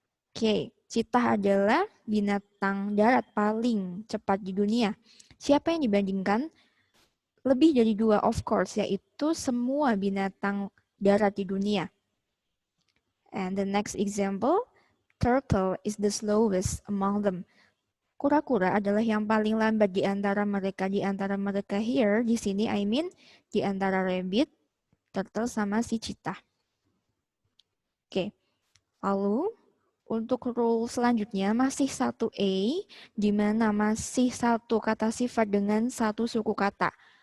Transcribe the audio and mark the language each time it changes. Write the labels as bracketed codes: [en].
[id] Oke, cheetah adalah binatang darat paling cepat di dunia. Siapa yang dibandingkan? Lebih dari dua, of course, yaitu semua binatang darat di dunia. [en] And the next example, turtle is the slowest among them. [id] Kura-kura adalah yang paling lambat di antara mereka. Di antara mereka here, di sini I mean di antara rabbit, turtle sama si cheetah. Oke. Lalu untuk rule selanjutnya masih satu A, di mana masih satu kata sifat dengan satu suku kata.